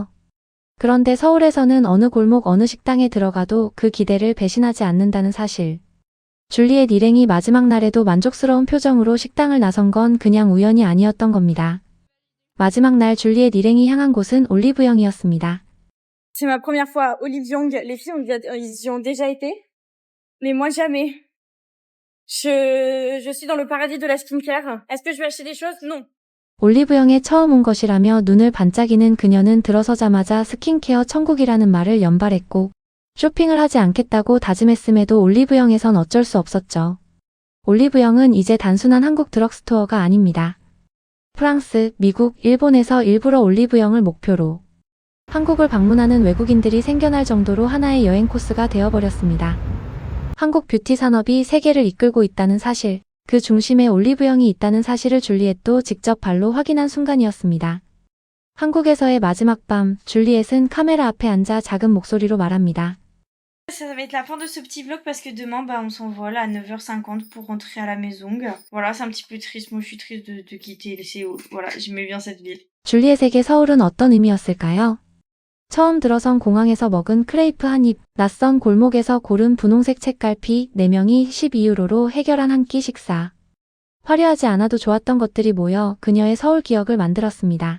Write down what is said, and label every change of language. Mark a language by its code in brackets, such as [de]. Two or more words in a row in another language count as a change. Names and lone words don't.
[ko] 그런데 서울에서는 어느 골목 어느 식당에 들어가도 그 기대를 배신하지 않는다는 사실. 줄리엣 일행이 마지막 날에도 만족스러운 표정으로 식당을 나선 건 그냥 우연이 아니었던 겁니다. 마지막 날 줄리엣 일행이 향한 곳은 올리브영이었습니다. [fr] c'est ma première fois à Olive Young. Les filles, ils y ont déjà été. Mais moi, jamais. Je suis dans le paradis de la skincare. Est-ce que je vais acheter des choses? Non. [ko] 올리브영에 처음 온 것이라며 눈을 반짝이는 그녀는 들어서자마자 스킨케어 천국이라는 말을 연발했고 쇼핑을 하지 않겠다고 다짐했음에도 올리브영에선 어쩔 수 없었죠. 올리브영은 이제 단순한 한국 드럭스토어가 아닙니다. 프랑스, 미국, 일본에서 일부러 올리브영을 목표로 한국을 방문하는 외국인들이 생겨날 정도로 하나의 여행 코스가 되어버렸습니다. 한국 뷰티 산업이 세계를 이끌고 있다는 사실, 그 중심에 올리브영이 있다는 사실을 줄리엣도 직접 발로 확인한 순간이었습니다. 한국에서의 마지막 밤, 줄리엣은 카메라 앞에 앉아 작은 목소리로 말합니다. [fr] Ça va être la fin de ce petit vlog parce que demain, on s'envole à 9h50 pour rentrer à la maison. Voilà, c'est un petit peu triste. Moi, je suis triste de quitter Séoul. Voilà, j'aimais bien cette ville. [ko] 줄리엣에게 서울은 어떤 의미였을까요? 처음 들어선 공항에서 먹은 크레이프 한 입, 낯선 골목에서 고른 분홍색 책갈피, 4명이 12유로로 해결한 한 끼 식사. 화려하지 않아도 좋았던 것들이 모여 그녀의 서울 기억을 만들었습니다.